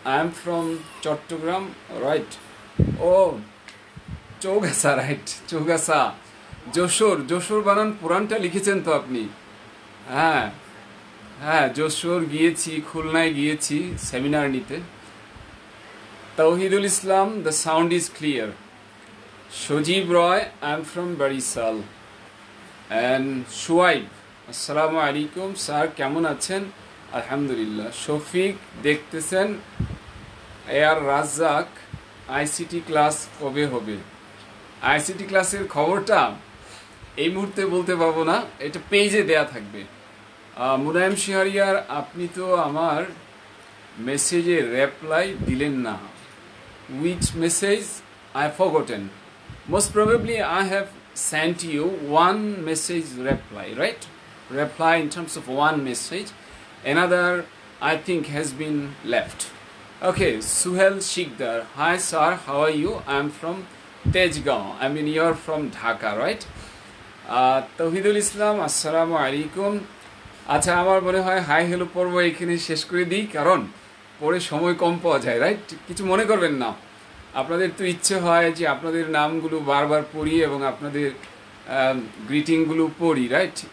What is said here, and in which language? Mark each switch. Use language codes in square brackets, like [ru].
[en] I am from Chattogram, right? [bn] Oh, Chaugachha right, Chaugachha, Jessore. Jessore বানান পুরানটা লিখেছেন তো আপনি? হ্যাঁ হ্যাঁ, যশোর গিয়েছি, খুলনায় গিয়েছি সেমিনার নিতে। [en] Tawhidul Islam, the sound is clear. Sajib Roy, I am from Barisal. [bn] And Shuaib, আসসালামু আলাইকুম স্যার, কেমন আছেন? আলহামদুলিল্লাহ। শফিক দেখতেছেন। এয়ার রাজ্জাক, আইসিটি ক্লাস কবে হবে? আইসিটি ক্লাসের খবরটা এই মুহূর্তে বলতে পারবো না, এটা পেজে দেয়া থাকবে। মুনায়েম শিহারিয়ার, আপনি তো আমার মেসেজে রিপ্লাই দিলেন না। [en] Which message? I forgotten. Most probably I have sent you one message reply, right? Reply in terms of one message. Another, I think, has been left. Okay, Suhel Shikdar. Hi sir, how are you? I'm from Tejgaon. I mean, you're from Dhaka, right? Tawhidul Islam, Assalamu alaikum. [bn] আচ্ছা, আমার মনে হয় hi hello পর্ব এখানে শেষ করে দিই, কারণ পরে সময় কম পাওয়া যায়, রাইট? কিছু মনে করবেন না। আপনাদের তো ইচ্ছে হয় যে আপনাদের নামগুলো বারবার পড়ি এবং আপনাদের গ্রিটিংগুলো পড়ি, রাইট?